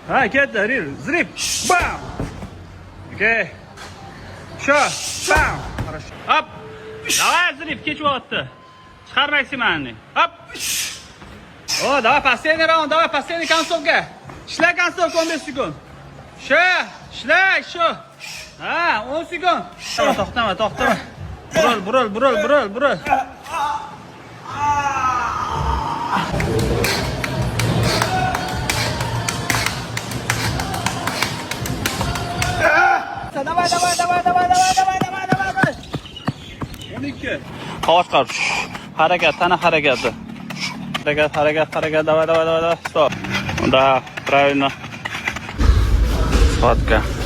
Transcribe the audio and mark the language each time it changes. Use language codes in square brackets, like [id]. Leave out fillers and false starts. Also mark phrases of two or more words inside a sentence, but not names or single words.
[uz] Ha, ketdi, ril, zrip, bam. Okey. Bam. Хорошо. Hop. Давай, zrip, kechyapti. Chiqar maksimumni. Hop. O, [ru] давай, последний раунд, давай, последний концовка. [uz] Ishla kontsovka 15 sekund. Ishla, shu. Ha, 10 sekund. To'xtama. Buril. [ru] Давай. 12. [uz] Qovoq chiqar. Harakat, tana harakati. Harakat, [ru] давай. Stop. Да, правильно. Схватка.